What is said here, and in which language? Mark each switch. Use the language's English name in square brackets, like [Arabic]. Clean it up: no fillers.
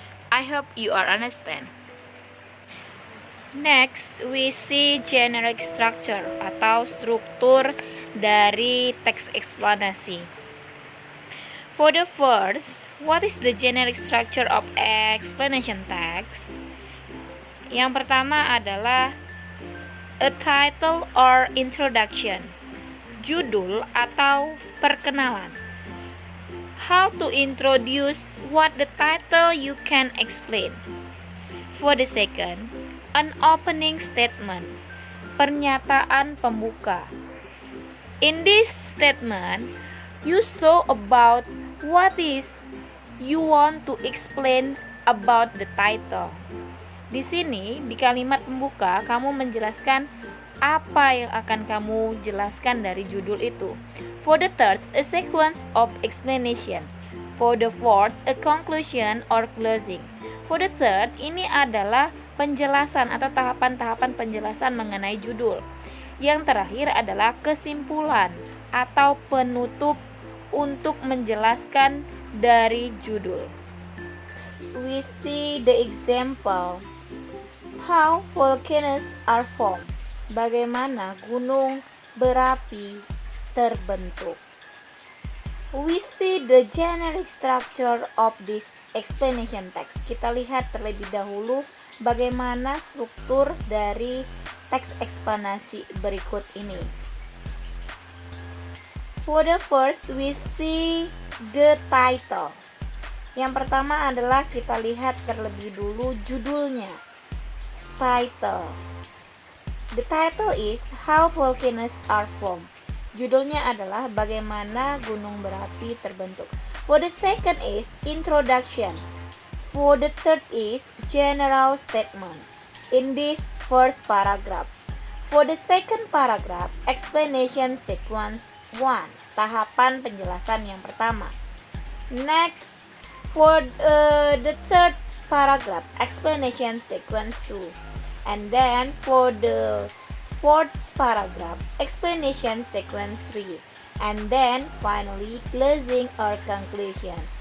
[English] I hope you are understand. Next, we see generic structure [Indonesian] atau struktur dari teks eksplanasi. [English] For the first, what is the generic structure of explanation text? [Indonesian] Yang pertama adalah [English] a title or introduction, [Indonesian] judul atau perkenalan. [English] How to introduce what the title you can explain. For the second, an opening statement, [Indonesian] pernyataan pembuka. [English] In this statement, you show about what is you want to explain about the title. [Indonesian] Di sini, di kalimat pembuka, kamu menjelaskan apa yang akan kamu jelaskan dari judul itu. [English] For the third, a sequence of explanation. For the fourth, a conclusion or closing. For the third, [Indonesian] ini adalah penjelasan atau tahapan-tahapan penjelasan mengenai judul. Yang terakhir adalah kesimpulan atau penutup untuk menjelaskan dari judul. [English] We see the example. How volcanoes are formed. [Indonesian] Bagaimana gunung berapi terbentuk. [English] We see the generic structure of this explanation text. [Indonesian] Kita lihat terlebih dahulu bagaimana struktur dari teks eksplanasi berikut ini. [English] For the first, we see the title. [Indonesian] Yang pertama adalah kita lihat terlebih dulu judulnya. [English] Title. The title is How Volcanoes Are Formed. [Indonesian] Judulnya adalah bagaimana gunung berapi terbentuk. [English] For the second is introduction. For the third is general statement. In this first paragraph. For the second paragraph, explanation sequence 1. [Indonesian] Tahapan penjelasan yang pertama. [English] Next, for the third paragraph, explanation sequence 2. And then for the fourth paragraph, explanation sequence 3. And then finally closing or conclusion.